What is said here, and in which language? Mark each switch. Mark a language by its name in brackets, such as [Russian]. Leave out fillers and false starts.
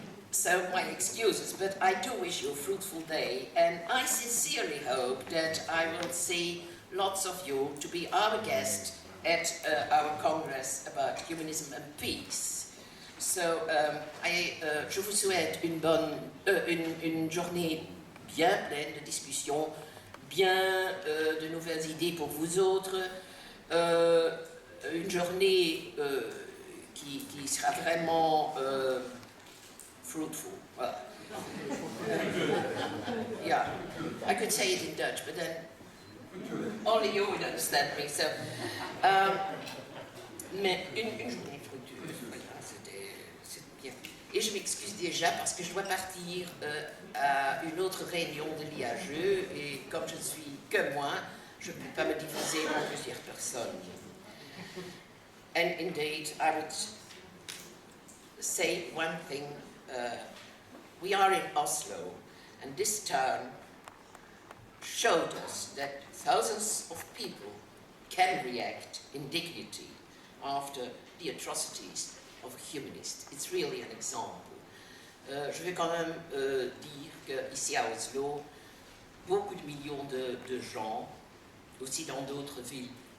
[English] So my excuses, but I do wish you a fruitful day, and I sincerely hope that I will see lots of you to be our guest at our Congress about Humanism and Peace. [French] So, je vous souhaite une journée bien pleine de discussions, bien de nouvelles idées pour vous autres, une journée qui sera vraiment fruitful. [English] Well, yeah, I could say it in Dutch, but then only you would understand me. [French] So, mais une journée fructueuse, voilà, c'est bien. Et je m'excuse déjà parce que je dois partir à une autre réunion de l'IHE et comme je ne suis que moi, je ne peux pas me diviser en plusieurs personnes. [English] And indeed, I would say one thing. We are in Oslo, and this town showed us that thousands of people can react in dignity after the atrocities of a humanist. It's really an example. [French] Je vais quand même dire qu'ici à Oslo, beaucoup de millions de gens, aussi dans d'autres villes,